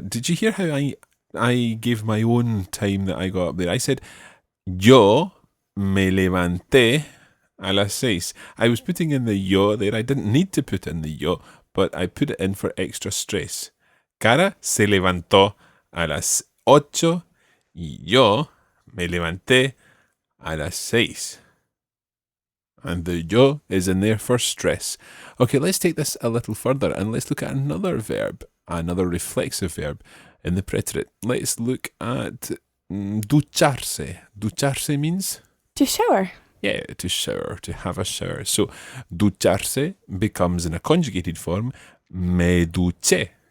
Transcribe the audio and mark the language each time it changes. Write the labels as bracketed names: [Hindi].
[English] Did you hear how I gave my own time that I got up there? I said, [Spanish] yo me levanté a las 6. [English] I was putting in the yo there. I didn't need to put in the yo, but I put it in for extra stress. [Spanish] Cara se levantó a las 8 y yo me levanté a las 6. [English] And the yo is in there for stress. Okay, let's take this a little further and let's look at another verb, another reflexive verb in the preterite. Let's look at ducharse. Ducharse means? To shower. Yeah, to shower, to have a shower. So, ducharse becomes in a conjugated form, me duché.